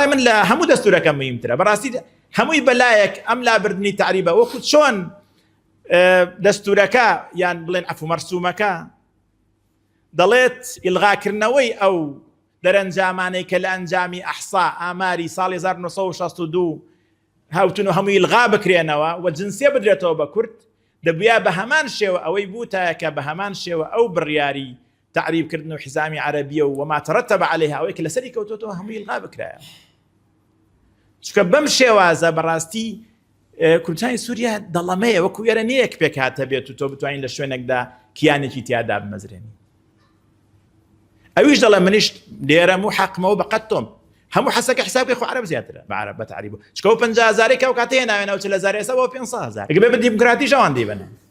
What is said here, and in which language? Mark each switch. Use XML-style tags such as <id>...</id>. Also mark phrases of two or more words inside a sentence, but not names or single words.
<ckb>من لە هەموو دەستورەکە مهمترە بەڕاستی هەمووی بەلایەک ئەم لابردنی تعریبە وەکو چۆن دەستورەکە یان بڵێن عەفو مەرسوومەکە دەڵێت ئیلغاکردنەوەی ئەو دەرەنجامانەی کە لە ئەنجامی ئەحسا ئاماری ساڵی 1962 هاوتون و هەمووی ئیلغا بکرێنەوە و جنسیە بدرێتەوە بە کورد دەبووە بە هەمان شێوە ئەوەی بووتایە کە بە هەمان شێوە ئەو بڕیاری تعریبکردن و حزامی عەرەبیە و</ckb> <ar>وما ترتب عليها</ar> <ckb>ئەوەی کە لەسەری کەوتۆتەوە هەمووی ئیلغا بکرایە چونکە بەم شێوازە بەڕاستی کوردستانی سووریا دەڵەمەیە وەکو ئێرە نییەک پێک هاتە بێت و تۆ بتوانین لە شوێنێکدا کیانێکی تیادا بمەزرێنی ئەویش دەڵێ منیش لێرەم و حەقمەوە بەقەت تۆم هەموو حەسەکە حسابی خۆ عەرەب زیاترە بە عەرەب بە تعریب چکە 50,000 کە ئەو کاتە هێناوێنە و 40,000 ئێستا بۆ 500,000 ئەگە بێ بە دیموکراتیش ئەوان دەیبەنێ</ckb>